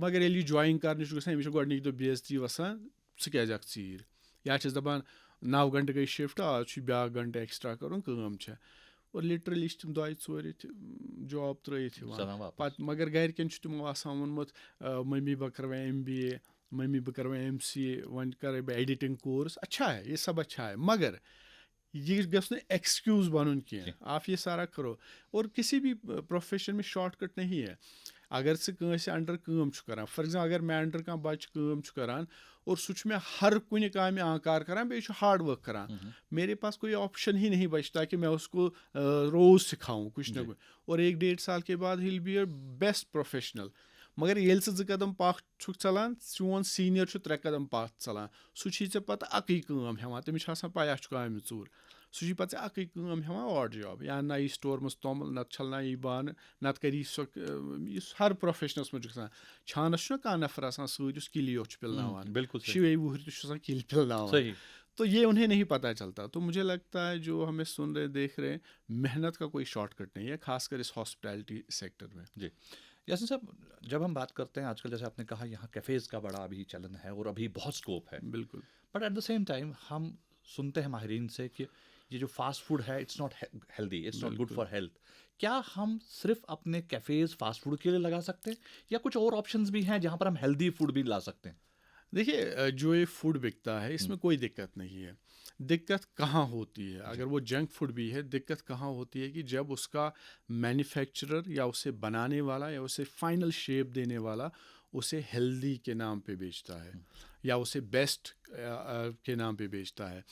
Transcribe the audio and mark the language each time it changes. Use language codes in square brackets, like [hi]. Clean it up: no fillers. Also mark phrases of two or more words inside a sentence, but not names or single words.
[ks] مگر ییٚلہِ یہِ جویِن کَرنہِ چھُ گژھان, أمِس چھِ گۄڈنِکہِ دۄہ بے عزتی وَسان, ژٕ کیٛازِ اکھ ژیٖرۍ, یا چھِس دَپان 9 گنٹہٕ گٔے شِفٹ, آز چھُ بیٛاکھ گنٹہٕ ایٚکٕسٹرٛا کَرُن, کٲم چھےٚ. اور لِٹرلی چھِ تِم 2-4 جاب ترٛٲیِتھ یِوان پَتہٕ. مگر گَرِکٮ۪ن چھُ تِمو آسان ووٚنمُت مٔمی بہٕ کَرٕ وۄنۍ MBA, مٔمی بہٕ کَرٕ وۄنۍ MCA, وۄنۍ کَرَے بہٕ [en] editing course. [ur] اچھا ہے, یہ سب اچھا ہے, [ks] مگر یہ گژھِ نہٕ ایکسکیوز بنُن کینٛہہ. [ur] آپ یہ سارا کرو. اور کسی بھی پروفیشن میں [en] short cut [ur] نہیں ہے. [ks] اگر ژٕ کٲنٛسہِ انڈر کٲم چھُ کران, [en] for example [ks] اگر مےٚ انڈر کانٛہہ بچہِ کٲم چھُ کران اور سُہ چھُ مےٚ ہر کُنہِ کامہِ آنکار کران, بیٚیہِ چھُ [en] hard work [ks] کران, [ur] میرے پاس کوئی آپشن ہی نہیں بچتا کہ میں اس کو روز سکھاؤں کچھ نہ کچھ, اور 1-1.5 سال کے بعد ہی [en] will be a best professional. [ks] مگر ییٚلہِ ژٕ 2 قدم پتھ چھُکھ ژلان, چون سیٖنیر چھُ 3 قدم پتھ ژلان, سُہ چھُے ژےٚ پتہٕ اَکٕے کٲم ہٮ۪وان, تٔمِس چھِ آسان پَے اَتھ چھُ کامہِ ژوٚر, سُہ چھُے پَتہٕ ژےٚ اَکٕے کٲم ہٮ۪وان [en] odd job, [ks] یا نَیہِ سٹور منٛز توٚمُل, نَتہٕ چھَلنایی بانہٕ, نَتہٕ کَری سۄ, یُس ہر پروفیشنَس منٛز چھُ گژھان. چھانَس چھُنہ کانٛہہ نفر آسان سۭتۍ یُس کِلی یوت چھُ پِلناوان, 6 وُہٕرۍ تہِ چھُ آسان کِلۍ پِلناوان. [ur] تو یہ انہیں نہیں پتہ چلتا. تو مجھے لگتا ہے جو ہمیں سن رہے دیکھ رہے ہیں, محنت کا کوئی [en] short cut [ur] نہیں ہے, خاص کر اس [en] hospitality sector [ur] میں. جی یاسین صاحب, جب ہم بات کرتے ہیں آج کل, جیسے آپ نے کہا یہاں کیفیز کا بڑا ابھی چلن ہے اور ابھی بہت اسکوپ ہے, بالکل, [en] but at the same time [ur] ہم سنتے ہیں ماہرین سے کہ یہ جو [en] fast food [ur] ہے [en] it's not healthy, it's not good for health. [ur] کیا ہم صرف اپنے کیفیز [en] fast food [ur] کے لیے لگا سکتے ہیں, یا کچھ اور آپشنز بھی ہیں جہاں پر ہم [en] healthy food [ur] بھی لا سکتے ہیں؟ دیکھیے, جو یہ فوڈ بکتا ہے اس میں کوئی دقت نہیں ہے. دقت کہاں ہوتی ہے, اگر وہ [en] junk food [ur] بھی ہے, دقت کہاں ہوتی ہے کہ جب اس کا مینوفیکچرر یا اسے بنانے والا یا اسے [en] final shape [ur] دینے والا اسے ہیلدی کے نام پہ بیچتا ہے یا اسے بیسٹ کے نام پہ بیچتا ہے.